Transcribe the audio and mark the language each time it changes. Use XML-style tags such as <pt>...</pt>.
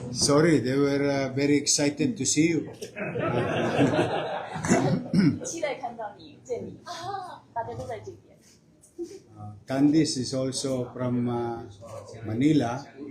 <en>Sorry, they were very excited to see you.</en> <zh>期待看到你见你，大家都在这边。</zh> <en>Candice is also from Manila.</en>